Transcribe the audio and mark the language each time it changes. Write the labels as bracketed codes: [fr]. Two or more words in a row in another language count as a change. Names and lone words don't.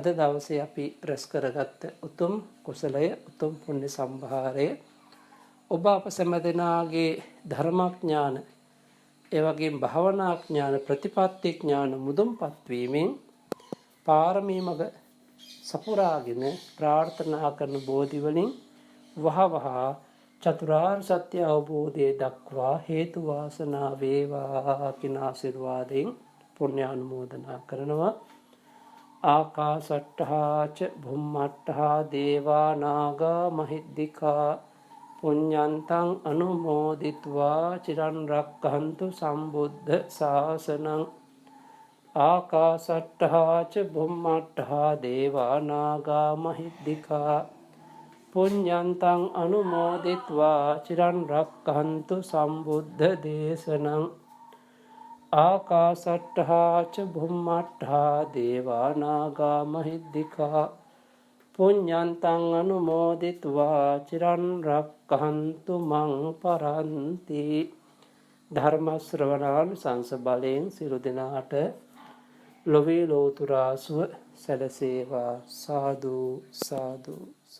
[si] දවසේ අපි රැස් කරගත්ත උතුම් කුසලය, උතුම් පුණ්‍ය සම්භාරය ඔබ අප සැමදෙනාගේ ධර්මඥාන, ඒ වගේම භාවනා ඥාන, ප්‍රතිපත්ති ඥාන මුදුන්පත් වීමෙන් පාරමී මඟ සපුරාගෙන ප්‍රාර්ථනා කරන බෝධි වලින් වහවහ චතුරාර්ය සත්‍ය අවබෝධය දක්වා හේතු වාසනා වේවා කියන ආශිර්වාදයෙන් පුණ්‍ය අනුමෝදනා කරනවා. [pi] ආකාසට්ඨා ච භුම්මට්ඨා දේවා නාග මහිද්దికා පුඤ්ඤන්තං අනුමෝදිත්වා චිරන් රක්ඛන්තු සම්බුද්ධ ශාසනං. ආකාසට්ඨා ච භුම්මට්ඨා දේවා නාග මහිද්దికා පුඤ්ඤන්තං අනුමෝදිත්වා චිරන් රක්ඛන්තු සම්බුද්ධ දේශනං. ආකාසට්ඨා ච භුම්මට්ඨා දේවා නාග මහිද්దికා පුඤ්ඤන්තං අනුමෝදිත්වා චිරන් රක්ඛන්තු මං පරන්ති. [si] ධර්ම ශ්‍රවණාන් සංස බලයෙන් සියලු දෙනාට ලොවේ ලෝතුරා සුව සැලසේවා. සාදු සාදු.